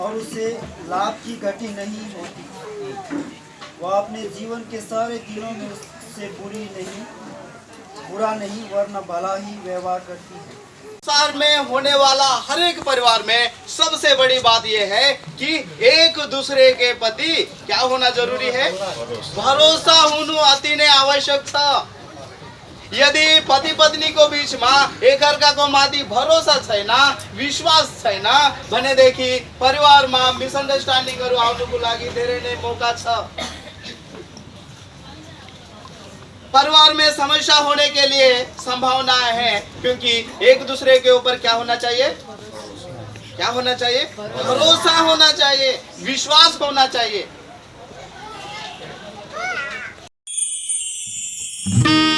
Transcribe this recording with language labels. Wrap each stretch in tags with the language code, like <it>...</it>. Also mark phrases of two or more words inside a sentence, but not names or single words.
<hi>और उसे लाभ की घटी नहीं होती, वह अपने जीवन के सारे दिनों में उससे बुरा नहीं वरना भला ही व्यवहार करती है। संसार में होने वाला हर एक परिवार में सबसे बड़ी बात यह है कि एक दूसरे के प्रति क्या होना जरूरी है? भरोसा होना अति ने आवश्यक था।</hi> <ne>यदि पति पत्नी को बीच में एक अर्का माथि भरोसा छैन, विश्वास छैन भनेदेखि परिवारमा मिसअन्डरस्ट्यान्डिङहरु आउनुको लागि धेरै नै मौका छ।</ne> <hi>परिवार में समस्या होने के लिए संभावना है, क्योंकि एक दूसरे के ऊपर क्या होना चाहिए? क्या होना चाहिए? भरोसा होना चाहिए, विश्वास होना चाहिए।</hi>